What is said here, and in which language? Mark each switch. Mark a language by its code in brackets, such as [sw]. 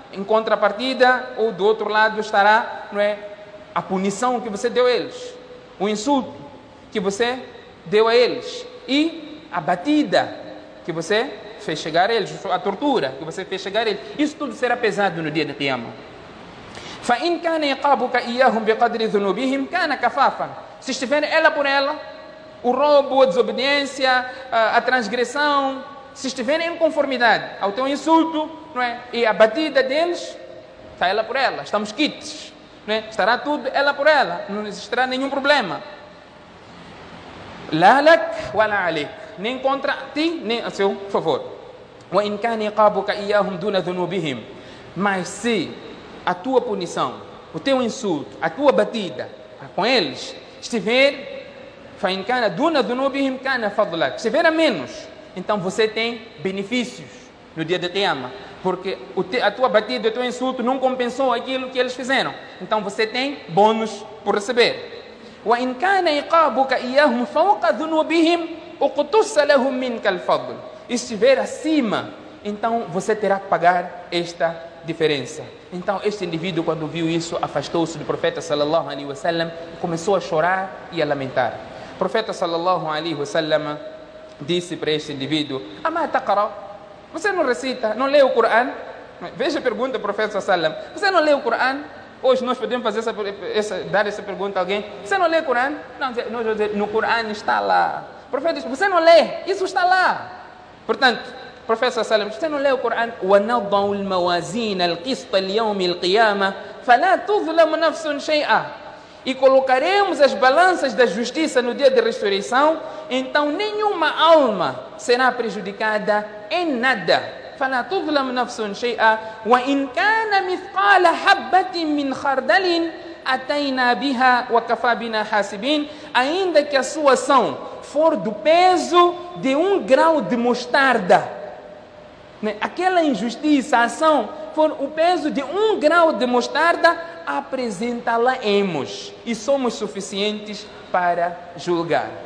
[pt] Em contrapartida, ou do outro lado estará, não é, a punição que você deu a eles, o insulto que você deu a eles e a batida que você fez chegar a eles, a tortura que você fez chegar a eles. Isso tudo será pesado no dia de Qiyamah. [ar] فَإِنْ كَانَ يَقَابُكَ إِيَّهُمْ بِقَدْرِ ذُنُوبِهِمْ كَانَ كَفَافًا. [pt] Se estiver ela por ela, o roubo, a desobediência, a transgressão, se estiverem em conformidade ao teu insulto, não é? E a batida deles, está ela por ela, estamos quites, não é? Estará tudo ela por ela, não existirá nenhum problema. [ar] La lak wa la alik, [pt] nem contra ti, nem a seu favor. [ar] Wa in kana iqabuka iyahum duna dhunubihim, [pt] mas se a tua punição, o teu insulto, a tua batida com eles estiver, [ar] fa in kana duna dhunubihim kana fadlak, [pt] estiver a menos, então você tem benefícios no dia de Qiyamah, porque a tua batida, o teu insulto não compensou aquilo que eles fizeram, então você tem bônus por receber. [ar] وإن كان عقابك إياهم فوق ذنوبهم اقتص لهم منك الفضل. [pt] Estiver acima, então você terá que pagar esta diferença. Então este indivíduo, quando viu isso, afastou-se do profeta sallallahu alaihi wasallam e começou a chorar e a lamentar. O profeta sallallahu alaihi wasallam disse para este indivíduo: [ar] "Ama taqra?" [pt] Você não recita, não lê o Corão? Veja a pergunta do profeta sallallahu alaihi wasallam: "Você não lê o Corão?" Hoje nós podemos fazer dar essa pergunta a alguém: "Você não lê o Corão?" Não, nós vamos dizer: "No Corão está lá." O profeta diz: "Você não lê? Isso está lá." Portanto, o profeta sallallahu alaihi wasallam: "Você não lê o Corão? [ar] وَنَضَعُ الْمَوَازِينَ الْقِسْطَ لِيَوْمِ الْقِيَامَةِ فَلَا تُظْلَمُ نَفْسٌ شَيْئًا." [pt] E colocaremos as balanças da justiça no dia da ressurreição, então nenhuma alma será prejudicada em nada. [ar] فلا تظلم نفس شيئا وإن كان مثقال حبة من خردل أتينا بها وكفى بنا حاسبين. [pt] Ainda que a sua ação for do peso de 1 grão de mostarda, aquela injustiça, a ação for o peso de 1 grão de mostarda, apresentá-la-emos e somos suficientes para julgar.